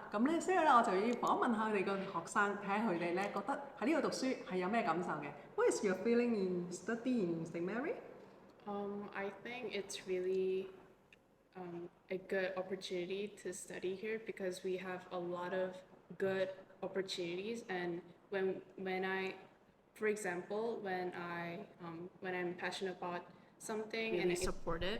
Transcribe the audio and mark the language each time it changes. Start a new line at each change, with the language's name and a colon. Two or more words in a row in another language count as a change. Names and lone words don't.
Cantonese: 咁咧，所以咧我就要訪問下佢哋嘅學生，睇下佢哋咧覺得喺呢度讀書係有咩感受嘅。
English: What is your feeling in studying in St. Mary? I think it's really a good opportunity to study here because we have a lot of good opportunities. And when I, for example, when I'm passionate about something and it's supportive.